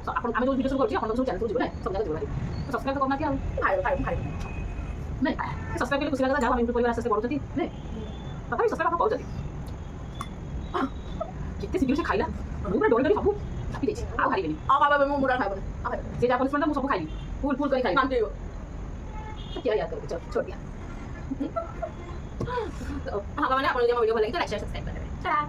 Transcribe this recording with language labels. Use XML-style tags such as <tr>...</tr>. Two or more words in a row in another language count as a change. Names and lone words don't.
<or>ଆପଣ ଆମେ ଯେଉଁ ଭିଡ଼ିଓ ସବୁ କରୁଛି ଆପଣଙ୍କ ସବୁ ଚ୍ୟାନେଲକୁ ଯିବ ନା, ସବୁ ଜାଗା ଯିବ ଭାରି। ସବସ୍କ୍ରାଇବ୍ ତ କରୁନାହାନ୍ତି ଆଉ ନାଇଁ ସବସ୍କ୍ରାଇବ୍ କଲେ ଖୁସି ଲାଗିଲା। ଯାଉ ଆମେ ୟୁଟ୍ୟୁବ୍ ପରିବାର ଆସ୍ତେ ଆସ୍ତେ ବଢ଼ୁଛନ୍ତି ନାଇଁ, ତଥାପି ସବସ୍କ୍ରାଇବ୍ ଆପଣ କରୁଛନ୍ତି। କେତେ ଶୀଘ୍ର ସେ ଖାଇଲା, ମୁଁ ପୁରା ଡରି ସବୁ ଚାପି ଦେଇଛି, ଆଉ ଖାଇବେନି। ମୁଁ ମୁଣ୍ଡ ଖାଇବନି। ସେ ଯାହା ପନିଶମେଣ୍ଟ ମୁଁ ସବୁ ଖାଇବି, ଫୁଲ୍ କରି ଖାଇବି। କାନ୍ଦିବ।</or> <hi>क्या याद करोगे, चलो छोड़ दिया। हाँ, मैंने अपने वीडियो को लाइक तो</hi> <en>like share subscribe</en> <hi>कर देना।</hi>